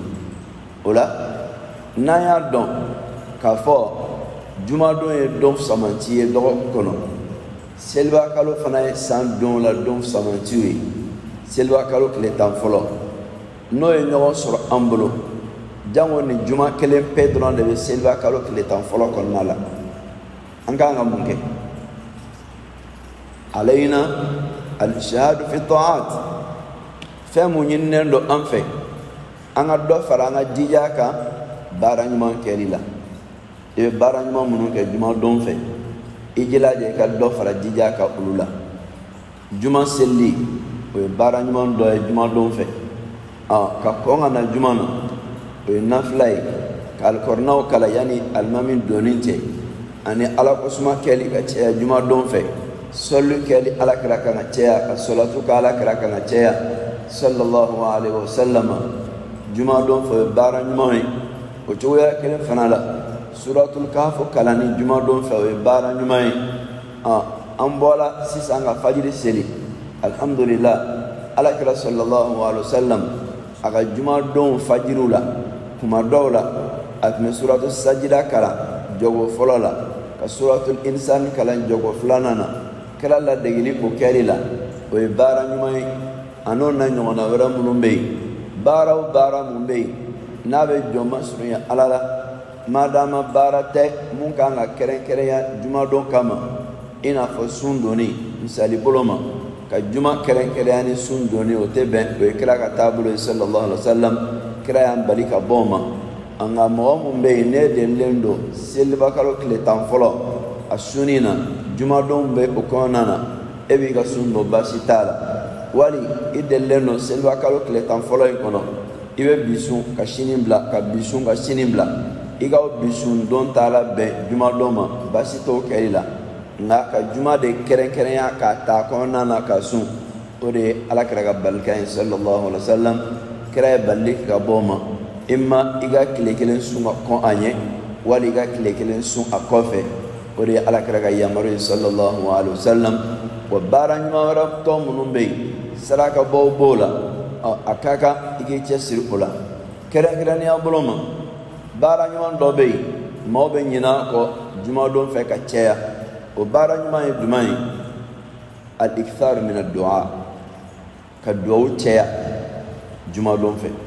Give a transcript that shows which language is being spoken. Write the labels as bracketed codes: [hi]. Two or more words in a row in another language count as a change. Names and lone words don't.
[bm] O la n'an y'a dɔn k'a fɔ jumadon ye don fisamanci ye dɔgɔkun kɔnɔ, seliba kalo fana ye san don la don fisamanciw ye. Seliba kalo tile tan fɔlɔ n'o ye ɲɔgɔn sɔrɔ an bolo, jango ni juma kelen pe dɔrɔn de bɛ seliba kalo tile tan fɔlɔ kɔnɔna la. An kan ka mun kɛ? [ar] علينا الاجتهاد في الطاعات, [bm] fɛn mun ɲininen don an fɛ an ka dɔ fara an ka jija kan baara ɲuman kɛli la. I bɛ baara ɲuman minnu kɛ jumadon fɛ, i jilaja i ka dɔ fara jija kan olu la. Juma seli o ye baara ɲuman dɔ ye jumadon fɛ. Ka kɔn ka na juma na o ye nafila ye, ka alikɔrɔnaw kala yanni alimami donni cɛ, ani ala kosuma kɛli ka caya jumadon fɛ. Sɔli kɛli alakira kan ka caya, ka sɔlatu kɛ alakira kan ka caya [ar] صلى الله عليه وسلم. [bm] Jumadon fɛ o ye baara ɲuman ye. O cogoya kelen fana la suratul kahf kalani jumadon fɛ o ye baara ɲuman ye. An bɔla sisan ka fajiri seli, alhamdulillah alakira [ar] صلى الله عليه وسلم [bm] a ka jumadon fajiriw la kuma dɔw la a tun bɛ suratul sajida kalan jogo fɔlɔ la, ka suratul insan kalan jogo filanan na. Kɛra ladegeli o kɛli la, o ye baara ɲuman ye. A n'o na ɲɔgɔnna wɛrɛ minnu bɛ yen, baara o baara mun bɛ yen n'a bɛ jɔn masurunya ala la, madama baara tɛ mun kan ka kɛrɛnkɛrɛnya jumadon kama, i n'a fɔ sun donni misali bolo ma, ka juma kɛrɛnkɛrɛnya ni sun donni o tɛ bɛn. O ye kira ka taabolo ye [ar] صلى الله عليه وسلم. [bm] Kira y'an bali ka bɔ o ma. Nka mɔgɔ mun bɛ yen ne delilen don seliba kalo tile tan fɔlɔ a sunni na, jumadon bɛ o kɔnɔna na, e b'i ka sun don baasi t'a la. Wali i delilen don seliba kalo tile tan fɔlɔ in kɔnɔ, i bɛ bisun ka sini bila, ka bisun ka sini bila, i ka bisun don t'a la bɛn jumadon ma, baasi t'o kɛli la. Nka ka juma de kɛrɛnkɛrɛnya k'a ta kɔnɔna na ka sun, o de ye alakira ka balikan ye [ar] صلى الله عليه وسلم. [bm] Kira ye bali ka bɔ o ma, i ma i ka tile kelen sun ka kɔn a ɲɛ, wali i ka tile kelen sun a kɔfɛ. O de ye alakira ka yamaru ye [ar] صلى الله عليه وسلم. [bm] Wa baara ɲuman wɛrɛ tɔ minnu bɛ yen, saraka bɔw b'o la, a ka kan i k'i cɛsiri o la. Kɛrɛnkɛrɛnnenya bolo ma, baara ɲuman dɔ bɛ yen maaw bɛ ɲinɛ a kɔ jumadon fɛ ka caya. O baara ɲuman ye jumɛn ye? [ar] الإكثار من الدعاء, [bm] ka duwawu caya jumadon fɛ.